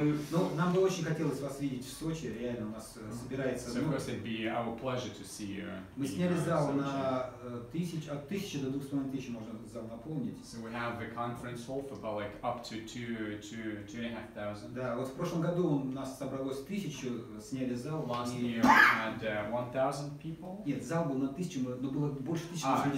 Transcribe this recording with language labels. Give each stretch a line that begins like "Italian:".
Russian: Ну, нам бы очень хотелось вас видеть в Сочи, реально у нас собирается.
English: So of course it'd be our pleasure to see you.
Russian: Мы сняли зал на от 1000 до 2500 можно зал наполнить.
English: So we have a conference hall for about like up to 2,500.
Russian: Да, вот в прошлом году у нас собралось 1000, сняли зал.
English: Last year we had 1,000 people.
Russian: Нет, зал был на 1000, но было больше 1000 люди